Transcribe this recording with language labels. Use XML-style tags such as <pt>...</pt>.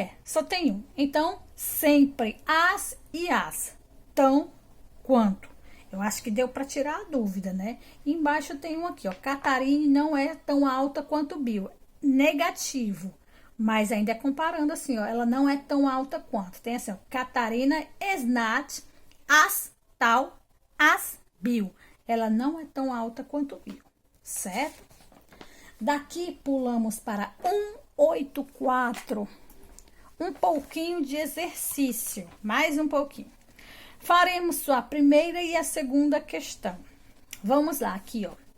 <pt>Só tem um. Então, sempre as e as, tão quanto. Eu acho que deu para tirar a dúvida, né? Embaixo tem um aqui, ó. Catarine não é tão alta quanto Bill. Negativo. Mas ainda é comparando assim, ó. Ela não é tão alta quanto. Tem assim, ó.</pt> <en>Catarina is not as tall as Bill.</en> <pt>Ela não é tão alta quanto Bill. Certo? Daqui pulamos para 184. um pouquinho de exercício, mais um pouquinho. Faremos a primeira e a segunda questão. Vamos lá, aqui, ó.</pt>